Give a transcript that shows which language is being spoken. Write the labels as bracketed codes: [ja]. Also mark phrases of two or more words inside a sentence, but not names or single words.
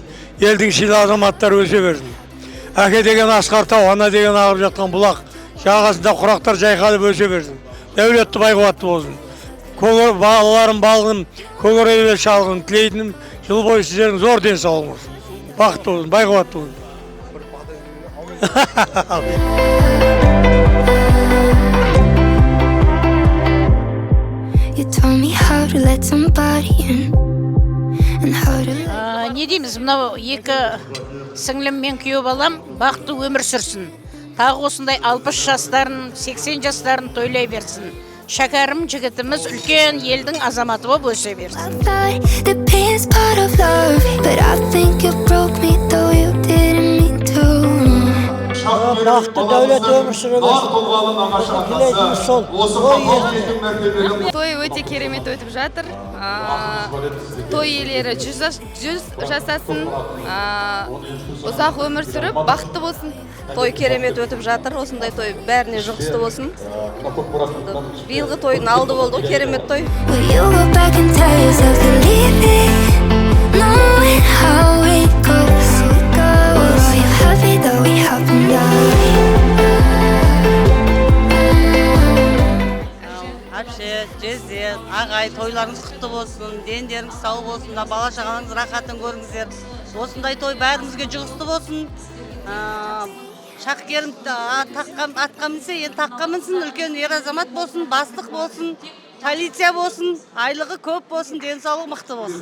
[kk] Елдің сыйлы азаматтар өсе берсін. Әке деген асқар тау, ана деген ағып жатқан бұлақ, жағасында құрақтар жайқалып өсе берсін. Дәулетті байқуатты болсын. Балаларым балғын, көгерелі шалғын тілейтінім, жыл бойы сіздердің зор денсаулығыңыз. Бақытты болсын, байқуатты болсын. [en] You told me how to let somebody in and how to. [kk] Не дейміз, мынау екі сіңлім мен күйеу балам бақытты өмір сүрсін. Тағы осындай 60 жастарын, 80 жастарын тойлай берсін. Шәкәрім жігітіміз үлкен елдің азаматы болып өсе берсін. [en] The pain's part of love, but I think you broke me though you didn't mean to. [kk] Бақытты дәулет өмір сүре берсін. Тілейтіміз сол. Той өте керемет өтіп жатыр. Той иелері 100 жасасын, ұзақ өмір сүріп, бақытты болсын. Той керемет өтіп жатыр, осындай той бәріне жұғысты болсын. Биылғы тойдың алды болды, керемет той. [en] Will you go back and tell yourself to leave it, knowing how it goes? Or are you happy that we haven't died? [kk] Әпше, жезде, ағай, тойларыңыз құтты болсын, дендеріңіз сау болсын, бала шағаңыз рахатын көріңіздер. Осындай той бәрімізге жұғысты болсын. Шақкерім атқа мінсе, енді таққа мінсін, үлкен ер азамат болсын, бастық болсын, полиция болсын, айлығы көп болсын, денсаулығы мықты болсын.